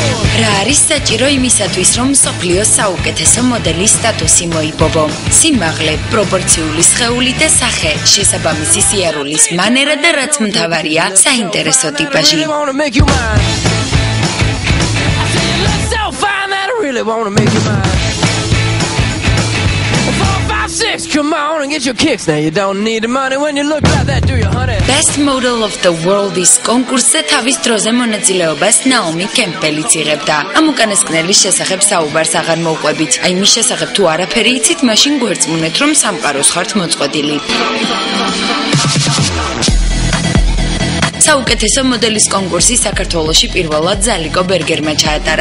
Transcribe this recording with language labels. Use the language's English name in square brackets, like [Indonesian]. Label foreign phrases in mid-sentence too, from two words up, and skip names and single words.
[Georgian] რა არის საჭირო იმისათვის, რომ მსოფლიოს საუკეთესო მოდელის სტატუსი მოიპოვო? სიმაღლე, პროპორციული სხეული და სახე, შესაბამისი სიარულის მანერა და რაც მთავარია, საინტერესო ტიპაჟი. [English] Come on and get your kicks now. You don't need the money when you look like that, do you, honey? [Georgian] Best Model of the World is კონკურსზე თავის დროზე მონაწილეობას ნაომი კემპელიც იღებდა. ამ უკანასკნელის შესახებ საუბარს აღარ მოვყვებით. აი მის შესახებ თუ არაფერი იცით, მაშინ გვერწმუნეთ, რომ სამყაროს ხართ მოწყვეტილი. საუკეთესო მოდელის კონკურსი საქართველოში პირველად ზალიკო ბერგერმა ჩაატარა.